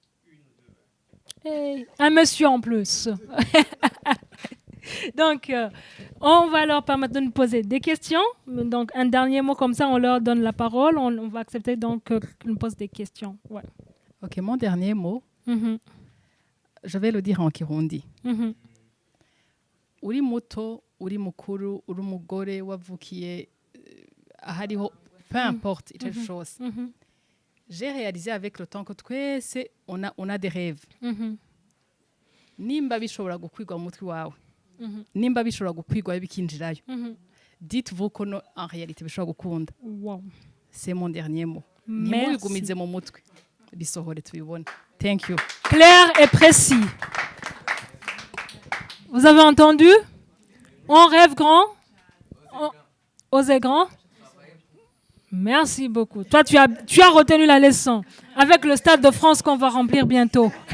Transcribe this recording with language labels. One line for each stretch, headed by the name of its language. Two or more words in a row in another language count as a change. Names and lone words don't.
French: Hey, un monsieur en plus. Donc, on va leur permettre de nous poser des questions. Donc, un dernier mot comme ça, on leur donne la parole. On va accepter donc qu'ils nous posent des questions. Ouais. Ok, mon dernier mot, je vais le dire en kirundi.
Rundi: Uri muto, uri mukuru, uri umugore wavukiye ahariho,
French: peu importe quelque chose. J'ai réalisé avec le temps que twese on a des rêves.
Rundi: Nimba bishobora gukwigwa mu mutwe wawe. Nimba bishobora gukwigwa bikinjirayo.
French: Dites-vous que en réalité
Rundi: bishobora gukunda. Wow.
French: C'est mon dernier mot.
Rundi: Nimubigumize mu mutwe. Bisohore tubibone.
English: Thank you.
French: Clair et précis. Vous avez entendu? On rêve grand. Osez grand. Merci beaucoup. Toi, tu as retenu la leçon avec le Stade de France qu'on va remplir bientôt.